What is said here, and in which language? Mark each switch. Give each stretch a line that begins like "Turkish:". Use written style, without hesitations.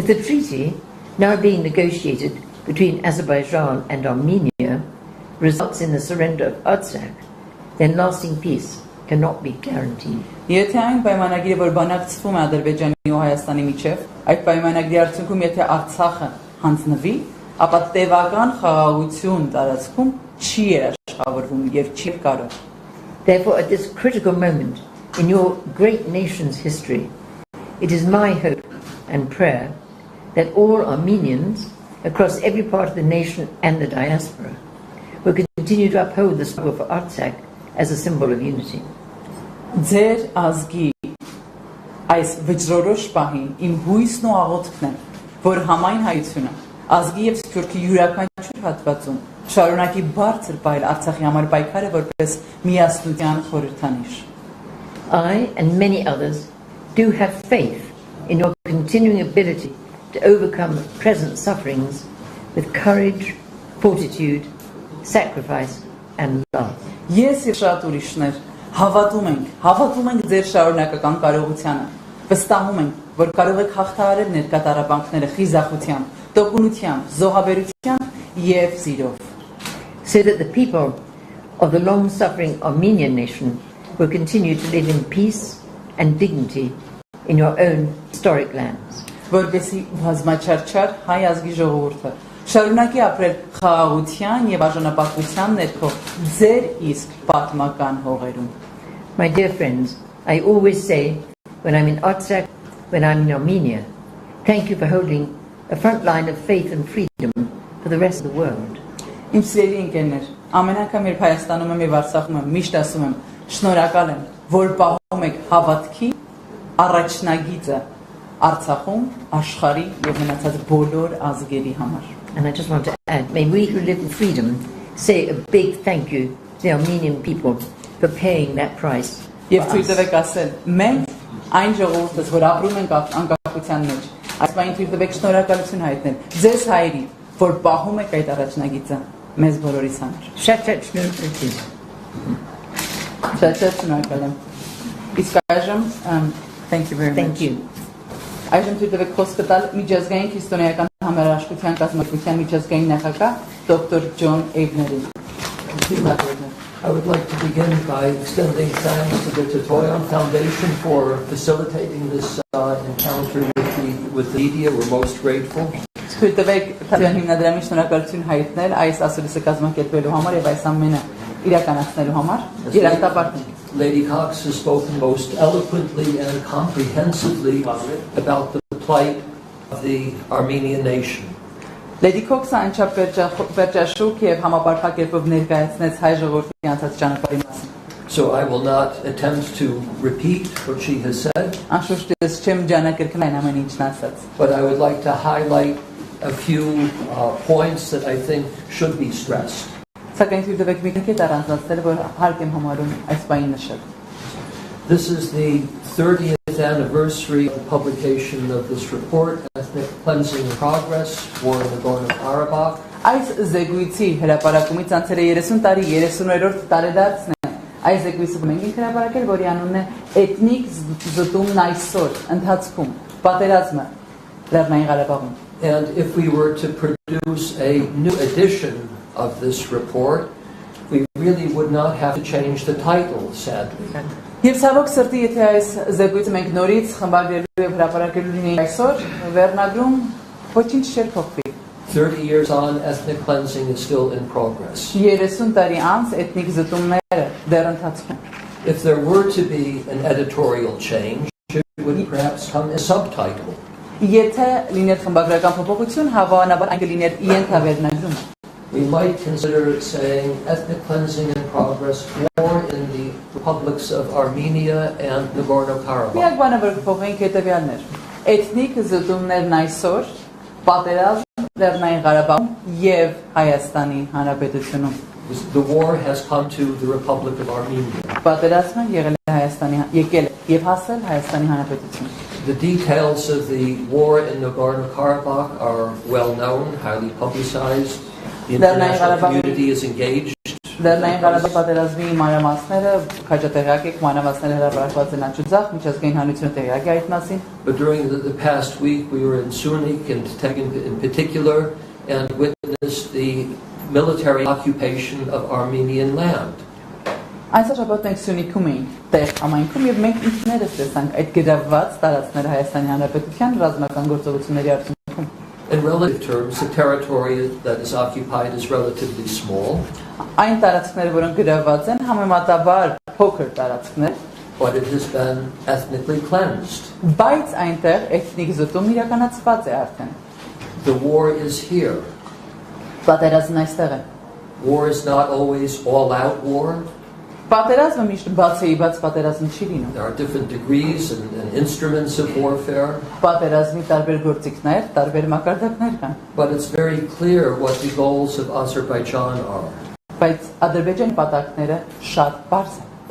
English: If the treaty now being negotiated between Azerbaijan and Armenia results in the surrender of Artsakh, then lasting peace cannot be guaranteed.
Armenian: Եթե այն պայմանագիրը, որ բանակցվում է Ադրբեջանի ու Հայաստանի միջև, այդ պայմանագրի արդյունքում եթե Արցախը հանձնվի, ապա տևական խաղաղություն տարածքում չի երաշխավորվում եւ չի կարող։
English: Therefore, at this critical moment in your great nation's history, it is my hope and prayer that all Armenians across every part of the nation and the diaspora will continue to uphold the struggle for Artsakh as a symbol of unity.
Armenian: Ձեր ազգի այս վճռորոշ պահին իմ հույսն ու աղոթքն է, որ համայն հայությունը ազգի եւ սփյուռքի յուրաքանչյուր հատվածում շարունակի բարձր պահել Արցախի համար պայքարը որպես միասնության խորհրդանիշ։
English: I and many others do have faith in your continuing ability to overcome present sufferings with courage, fortitude, sacrifice and love.
Armenian: Ես եւ շատ ուրիշներ հավատում ենք ձեր շարունակական կարողությանը, վստահում ենք, որ կարող եք հաղթահարել ներկա տառապանքները խիզախությամբ, տոկունությամբ, զոհաբերությամբ եւ սիրով,
English: so that the people of the long-suffering Armenian nation will continue to live in peace and dignity in your own historic lands.
Armenian: Որպեսզի բազմաչարչար հայ ազգի ժողովուրդը շարունակի ապրել խաղաղության եւ արժանապատվության ներքո ձեր իսկ պատմական հողերում։
English: My dear friends, I always say when I'm in Artsakh, when I'm in Armenia, thank you for holding a front line of faith and freedom for the rest of the world.
Armenian: Իմ սիրելի ընկերներ, ամեն անգամ երբ Հայաստանում եմ եւ Արցախում եմ, միշտ ասում եմ, շնորհակալ եմ, որ պահում եք հավատքի առաջնագիծը Արցախում, աշխարհի եւ մնացած բոլոր ազգերի համար։
English: And I just want to add, may we who live in freedom say a big thank you to the Armenian people for paying that price.
Armenian: Եվ ցույց տվեք ասել, մենք այն ժողովուրդս, որ ապրում ենք անկախության մեջ, Այս բանի թույլ տվեք շնորհակալություն հայտնել ձեզ հայերի, որ պահում եք այդ առաջնագիծը մեզ բոլորիս համար։ Շատ շնորհակալ։ Շատ շնորհակալ եմ։ Իսկ այժմ,
English: thank you very much. Thank you.
Armenian: Այժմ թույլ տվեք խոսքը տալ միջազգային քրիստոնեական համերաշխության կազմակերպության միջազգային նախագահ դոկտոր Ջոն Էյվներին։
English: I would like to begin by extending thanks to the Tetoyan Foundation for facilitating this encounter with the media. We're most grateful.
Armenian: Թույլ տվեք Թատյան հիմնադրամի շնորհակալություն հայտնել այս ասուլիսը կազմակերպելու համար եւ այս ամենը իրականացնելու համար։
English: Lady Cox has spoken most eloquently and comprehensively about the plight of the Armenian nation.
Armenian: Lady Cox-ը անչափ վերջաշուկ եւ համապարփակերպով ներկայացնեց հայ ժողովրդի անցած ճանապարհի մասին։
English: So I will not attempt to repeat what she has said.
Armenian: Անշուշտ ես չեմ ջանակերկրել ամեն ինչն ասած։
English: But I would like to highlight a few points that I think should be stressed.
Armenian: Սակայն թույլ տվեք մի քիչ առանձնացնել, որ հարկ եմ համարում այս բանին նշել։
English: This is the 30th anniversary of the publication of this report, Ethnic Cleansing in Progress, War in Nagorno-Karabakh.
Armenian: Այս զեկույցի հրապարակումից անցել է 30 տարի 30-րդ տարեդարձն է։ Այս զեկույցը մենք ենք հրապարակել, որի անունն է Էթնիկ զտումն այսօր ընթացքում պատերազմը Լեռնային Ղարաբաղում։
English: And if we were to produce a new edition of this report, we really would not have to change the title, sadly.
Armenian: Եվ ցավոք սրտի, եթե այս զեկույցը մենք նորից խմբագրելու եւ հրապարակելու լինեինք այսօր, վերնագրում ոչինչ չէր փոխվի։
English: 30 years on, ethnic cleansing is still in progress.
Armenian: 30 տարի անց էթնիկ զտումները դեռ ընթացքում։
English: If there were to be an editorial change, it would perhaps come as a subtitle.
Armenian: Եթե լիներ խմբագրական փոփոխություն, հավանաբար այն կլիներ ենթավերնագրում։
English: We might consider saying ethnic cleansing in progress, war in the republics of Armenia and Nagorno-Karabakh.
Armenian: Միակ բանը, որ կփոխենք հետևյալն էր։ Էթնիկ զտումներն այսօր պատերազմ Լեռնային Ղարաբաղում եւ Հայաստանի Հանրապետությունում։
English: The war has come to the Republic of Armenia.
Armenian: Պատերազմը եկել է եւ հասել Հայաստանի Հանրապետություն։
English: The details of the war in Nagorno-Karabakh are well known, highly publicized. The international community is engaged.
Armenian: Լեռնային Ղարաբաղի պատերազմի մանրամասները քաջատեղյակ եք, մանրամասները հրապարակված են անջուձախ, միջազգային հանրությունը տեղյակ է այդ մասին։
English: But during the past week we were in Sunik and Tekin in particular and witnessed the military occupation of Armenian land.
Armenian: Այս շաբաթ մենք Սյունիքում էինք, տեղ ամայնքում եւ մենք ինքներս տեսանք այդ գրավված տարածքները Հայաստանի Հանրապետության ռազմական գործողությունների արդյունքում։
English: In relative terms, the territory that is occupied is relatively small.
Armenian: Այն տարածքները, որոնք գրավված են, համեմատաբար փոքր տարածքներ,
English: but it has been ethnically cleansed.
Armenian: Բայց այնտեղ էթնիկ զտում իրականացված է արդեն։
English: The war is here.
Armenian: Պատերազմն այստեղ է։
English: War is not always all-out war.
Armenian: Պատերազմը միշտ բացեիբաց պատերազմ չի լինում։
English: There are different degrees and instruments of warfare.
Armenian: Պատերազմի տարբեր գործիքներ, տարբեր մակարդակներ կան։
English: But it's very clear what the goals of Azerbaijan are.
Armenian: Բայց Ադրբեջանի նպատակները շատ բարձր են։